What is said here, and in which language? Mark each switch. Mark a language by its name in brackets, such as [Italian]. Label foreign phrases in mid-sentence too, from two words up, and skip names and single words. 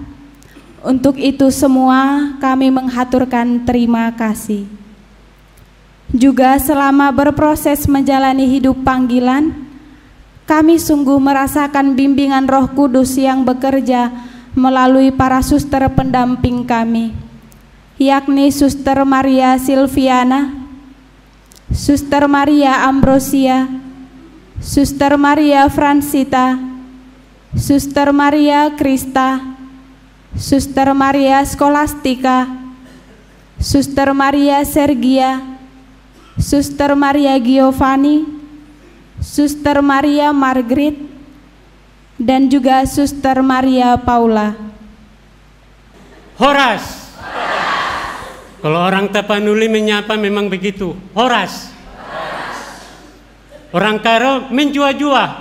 [Indonesian] Untuk itu semua kami menghaturkan terima kasih. Juga selama berproses menjalani hidup panggilan, kami sungguh merasakan bimbingan Roh Kudus yang bekerja melalui para suster pendamping kami, yakni Suster Maria Silviana, Suster Maria Ambrosia, Suster Maria Fransita, Suster Maria Krista, Suster Maria Skolastika, Suster Maria Sergia, Suster Maria Giovanni, Suster Maria Margaret, dan juga Suster Maria Paula. Horas. Kalau orang Tapanuli menyapa memang begitu. Horas. Orang Karo menjua-jua.